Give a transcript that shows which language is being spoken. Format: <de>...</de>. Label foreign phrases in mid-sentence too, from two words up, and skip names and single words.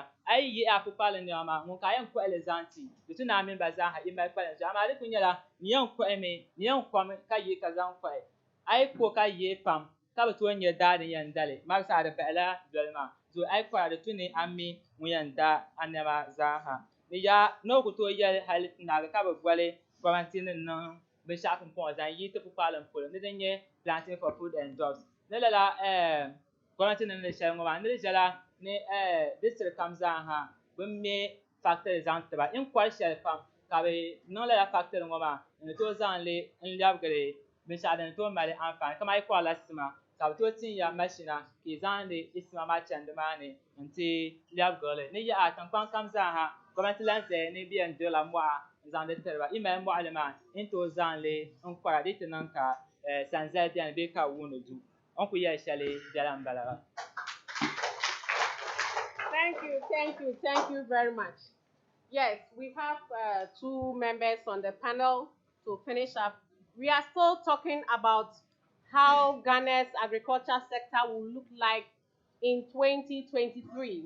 <dag>a yi yihi a pukparilim niɛma maa ŋun ka a yɛn kɔhili zaŋ ti di tu ni a mini ba zaaha yi mali kpalan zuya amaa di ku nyɛla ni yɛn kɔhimi ni yɛn kɔmi ka yihi ka zaŋ kɔhi a yi ko ka yihi pam ka bi tooi nyɛ daa din yɛn dali marisa di bahila doli maa zo a yi kɔhira di tu ni a mi ŋun yɛn da a niɛma zaaha ni yaha ni o ku tooi yɛli hali naagi ka bi gɔli gɔmnanti ni niŋ binshaɣu pumpɔŋɔ zaŋ yi ti pukparilim polo ni din nyɛ</dag> <en>planting for food and drugs</en> <dag>ni lala gɔmnanti ni niŋdi shɛli ŋɔ maa ni di ʒɛla ni district kam zaaha bi me factory zaŋ tiba in kɔri shɛli pam ka bi niŋ lala factory ŋɔ maa ni tooi zaŋli n lɛbigiri binshaɣu din tooi mali anfaani kama yi kɔrila sima ka bi tooi tinya mashina ka yi zaŋdi i sima maa chɛndi maa ni n ti lɛbigirili ni yaha tiŋkpaŋ kam zaaha gɔmnanti lan zaya ni bi yɛn dirila mɔɣu n zaŋdi tiriba yi mali mɔɣuli maa in tooi zaŋli n kɔra di ti niŋ ka sanzali biɛni bee ka wuuni du o ku yɛli shɛli biɛla n bala ba.</dag> <en>Thank you very much. Yes, we have two members on the panel to finish up. We are still talking about how Ghana's agriculture sector will look like in 2023.</en>